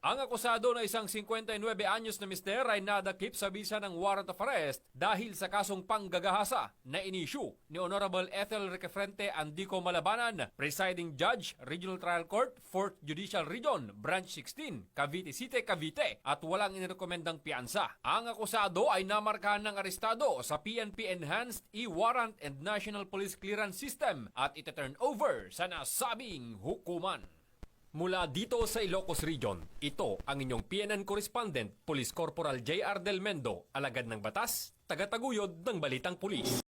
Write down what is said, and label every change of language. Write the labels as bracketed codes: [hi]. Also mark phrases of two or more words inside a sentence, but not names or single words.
[tl] Ang akusado na isang 59 anyos na mister ay nadakip sa bisa ng [en] warrant of arrest [tl] dahil sa kasong panggagahasa na inisyu ni Honorable Ethel Requefrente Andico Malabanan, [en] Presiding Judge, [tl] Regional Trial Court, 4th Judicial Region, Branch 16, Cavite City, Cavite at walang inirekomendang piyansa. Ang akusado ay namarkahan ng arestado sa PNP Enhanced E-Warrant and National Police Clearance System at ita-turn over sa nasabing hukuman. Mula dito sa Ilocos Region, ito ang inyong PNN Correspondent, Police Corporal J.R. Del Mendo, alagad ng batas, tagataguyod ng Balitang Pulis.